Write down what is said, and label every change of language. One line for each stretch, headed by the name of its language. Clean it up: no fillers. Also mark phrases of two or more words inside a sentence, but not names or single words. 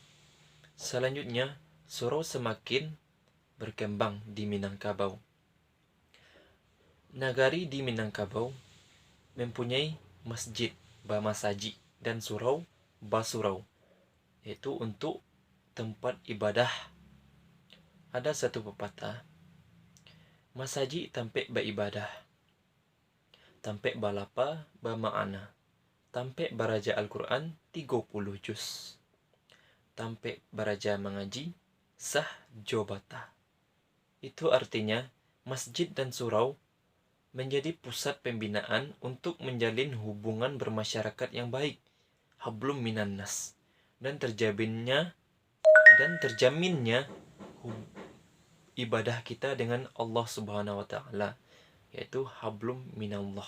Indonesian: Selanjutnya, surau semakin berkembang di Minangkabau. Nagari di Minangkabau mempunyai masjid Bamasaji dan surau Basurau, yaitu untuk tempat ibadah. Ada satu pepatah,
Minangkabau: masaji tampek beribadah, tampek balapa bamaana, tampek baraja Al-Quran 30 juz, tampek baraja mengaji sah jobata.
Indonesian: Itu artinya masjid dan surau menjadi pusat pembinaan untuk menjalin hubungan bermasyarakat yang baik,
Arabic: حبل من الناس,
Indonesian: dan terjaminnya ibadah kita dengan
Arabic: الله سبحانه وتعالى,
Indonesian: yaitu
Arabic: حبل من الله.